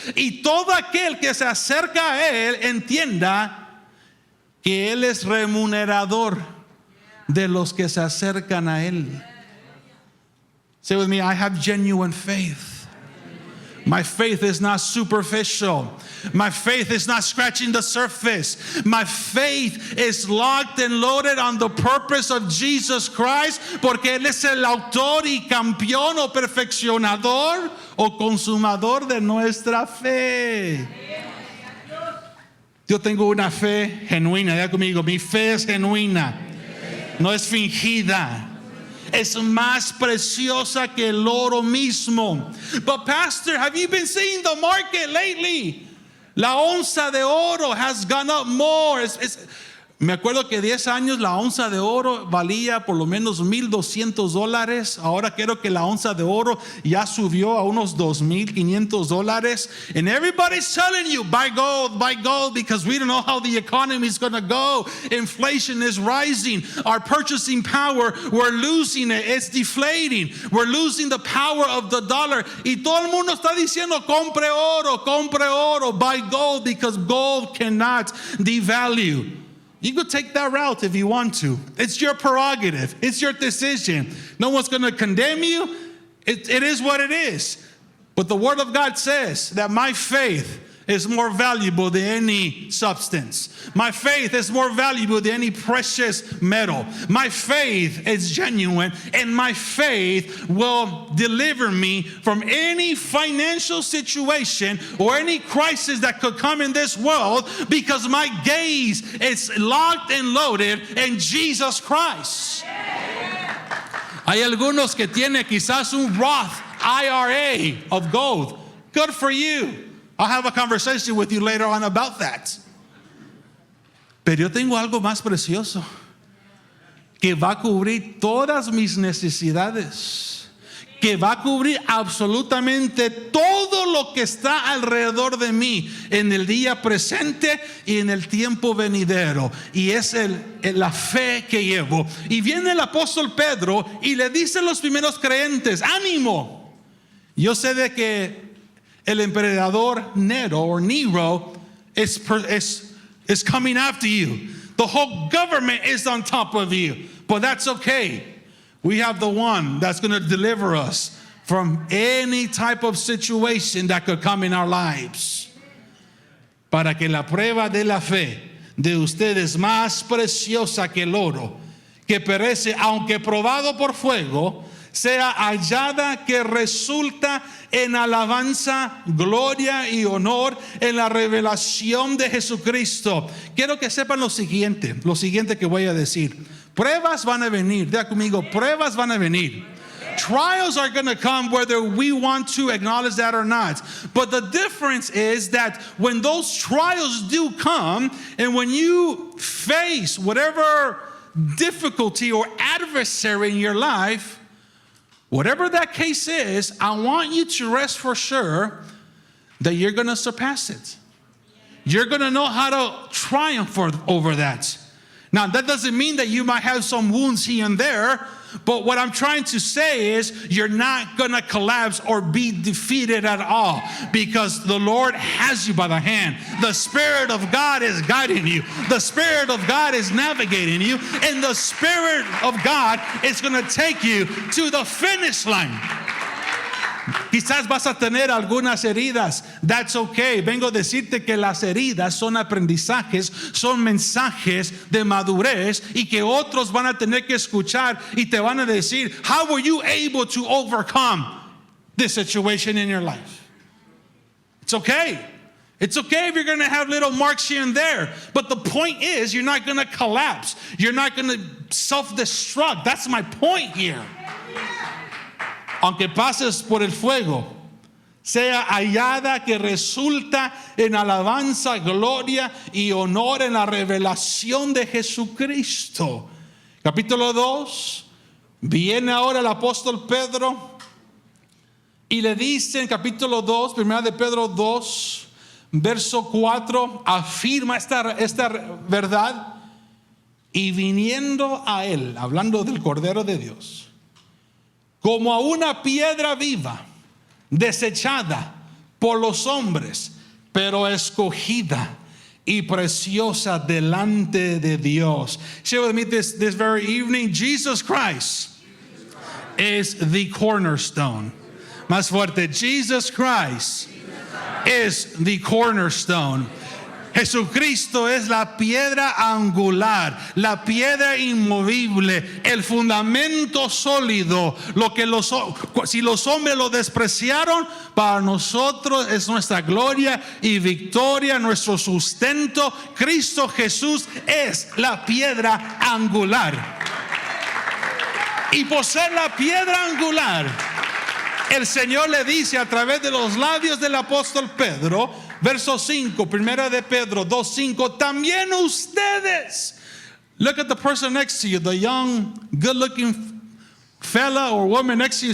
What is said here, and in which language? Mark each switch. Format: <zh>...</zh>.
<es>Y todo aquel que se acerca a Él entienda que Él es remunerador de los que se acercan a Él.</es> <en>Say with me, I have genuine faith. My faith is not superficial. My faith is not scratching the surface. My faith is locked and loaded on the purpose of Jesus Christ,</en> <es>porque Él es el autor y campeón o perfeccionador o consumador de nuestra fe. Yo tengo una fe genuina, diga conmigo, mi fe es genuina, no es fingida, es más preciosa que el oro mismo.</es> <en>But pastor, have you been seeing the market lately?</en> <es>La onza de oro</es> <en>has gone up more.</en> <es>Me acuerdo que 10 años la onza de oro valía por lo menos $1,200. Ahora creo que la onza de oro ya subió a unos $2,500.</es> <en>And everybody's telling you, buy gold, because we don't know how the economy is going to go. Inflation is rising. Our purchasing power, we're losing it. It's deflating. We're losing the power of the dollar.</en> <es>Y todo el mundo está diciendo, compre oro,</es> <en>buy gold, because gold cannot devalue. You could take that route if you want to. It's your prerogative. It's your decision. No one's going to condemn you. It is what it is. But the Word of God says that my faith is more valuable than any substance. My faith is more valuable than any precious metal. My faith is genuine, and my faith will deliver me from any financial situation or any crisis that could come in this world, because my gaze is locked and loaded in Jesus Christ.</en> <es>Hay algunos que tienen quizás un Roth IRA</es> <en>of gold. Good for you. I'll have a conversation with you later on about that.</en> <es>Pero yo tengo algo más precioso que va a cubrir todas mis necesidades, que va a cubrir absolutamente todo lo que está alrededor de mí en el día presente y en el tiempo venidero. Y es la fe que llevo. Y viene el apóstol Pedro y le dice a los primeros creyentes, ánimo. Yo sé de que el emperador Nero</es> <en>is coming after you. The whole government is on top of you. But that's okay. We have the one that's going to deliver us from any type of situation that could come in our lives.</en> <es>Para que la prueba de la fe de ustedes más preciosa que el oro, que perece aunque probado por fuego, sea hallada que resulta en alabanza, gloria y honor en la revelación de Jesucristo. Quiero que sepan lo siguiente que voy a decir. Pruebas van a venir, diga conmigo, pruebas van a venir.</es> <en>Trials are going to come whether we want to acknowledge that or not. But the difference is that when those trials do come, and when you face whatever difficulty or adversary in your life, whatever that case is, I want you to rest for sure that you're going to surpass it. You're going to know how to triumph over that. Now, that doesn't mean that you might have some wounds here and there, but what I'm trying to say is you're not going to collapse or be defeated at all, because the Lord has you by the hand. The Spirit of God is guiding you. The Spirit of God is navigating you, and the Spirit of God is going to take you to the finish line.</en> <es>Quizás vas a tener algunas heridas.</es> <en>That's okay.</en> <es>Vengo a decirte que las heridas son aprendizajes, son mensajes de madurez, y que otros van a tener que escuchar y te van a decir,</es> <en>how were you able to overcome this situation in your life? It's okay. It's okay if you're going to have little marks here and there. But the point is, you're not going to collapse. You're not going to self-destruct. That's my point here.</en> <es>Aunque pases por el fuego, sea hallada que resulta en alabanza, gloria y honor en la revelación de Jesucristo. Capítulo 2, viene ahora el apóstol Pedro y le dice en capítulo 2, primera de Pedro 2, verso 4, afirma esta verdad, y viniendo a él, hablando del Cordero de Dios, como a una piedra viva, desechada por los hombres, pero escogida y preciosa delante de Dios.</es> <en>Share with me this very evening. Jesus Christ is the cornerstone.</en> <es>Más fuerte.</es> <en>Jesus Christ is the cornerstone.</en> <es>Jesucristo es la piedra angular, la piedra inmovible, el fundamento sólido. Si los hombres lo despreciaron, para nosotros es nuestra gloria y victoria, nuestro sustento. Cristo Jesús es la piedra angular. Y por ser la piedra angular, el Señor le dice a través de los labios del apóstol Pedro, verso 5, primera de Pedro 2:5, también ustedes.</es> <en>Look at the person next to you, the young, good-looking fella or woman next to you.</en>